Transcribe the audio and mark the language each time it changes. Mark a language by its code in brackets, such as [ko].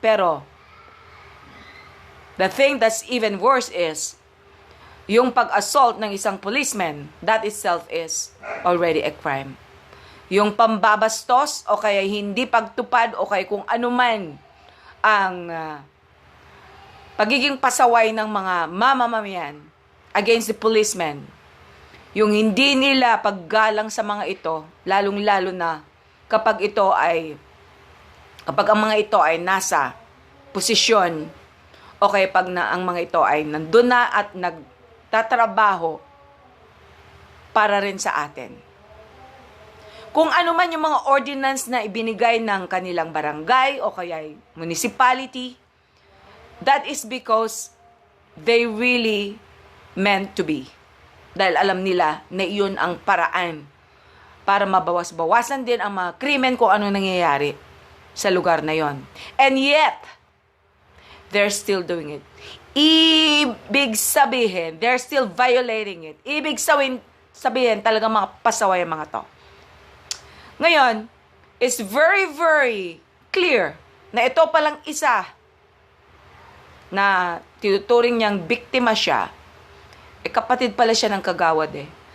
[en] Pero the thing that's even worse is [tl] yung pag-assault ng isang [en] policeman, that itself is already a crime. [tl] Yung pambabastos o kaya hindi pagtupad o kaya kung ano man ang pagiging pasaway ng mga mamamayan [en] against the policeman. [tl] Yung hindi nila paggalang sa mga ito, lalong-lalo na kapag ang mga ito ay nasa posisyon o kaya pag ang mga ito ay nandun na at nagtatrabaho para rin sa atin. Kung ano man yung mga ordinance na ibinigay ng kanilang barangay o kaya municipality, [en] that is because they really meant to be. [tl] Dahil alam nila na iyon ang paraan para mabawas-bawasan din ang mga krimen kung ano nangyayari sa lugar na yon. [en] And yet, they're still doing it. [tl] Ibig sabihin, [en] they're still violating it. [tl] Ibig sabihin talagang mga pasaway ang mga to. Ngayon, [en] it's very, very clear [tl] na ito palang isa na tinuturing niyang biktima siya, kapatid pala siya ng kagawad eh.